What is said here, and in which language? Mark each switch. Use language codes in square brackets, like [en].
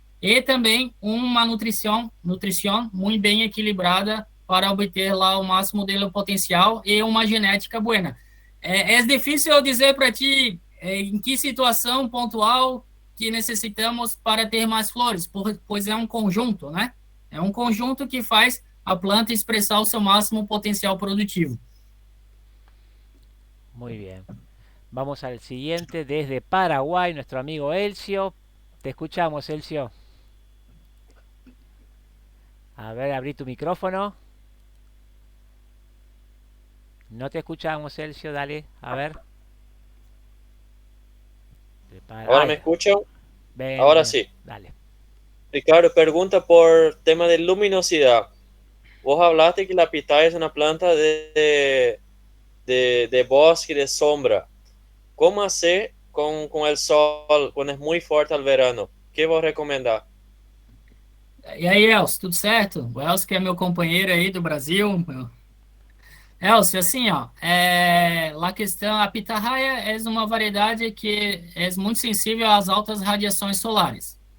[pt] E também uma nutrição muito bem equilibrada para obter lá o máximo do potencial e uma genética boa. É difícil eu dizer para ti em que situação pontual que necessitamos para ter mais flores, pois é um conjunto, né? É um conjunto que faz a planta expressar o seu máximo potencial produtivo. [es] Muy bien. Vamos al siguiente desde Paraguay, nuestro amigo Elcio. Te escuchamos, Elcio. A ver, abrí tu micrófono. No te escuchamos, Elcio, dale, a ver. Ahora me escuchan. Ven, Ahora ven, sí. dale. Ricardo pregunta por tema de luminosidad. Vos hablaste que la pitaya es una planta de bosque, de sombra. ¿Cómo hacer con el sol cuando es muy fuerte al verano? ¿Qué vos recomendás? [pt] E aí, Elcio, tudo certo? O Elcio que é meu companheiro aí do Brasil. Elcio, assim, ó, a questão, a pitarraia é uma variedade que é muito sensível às altas radiações solares.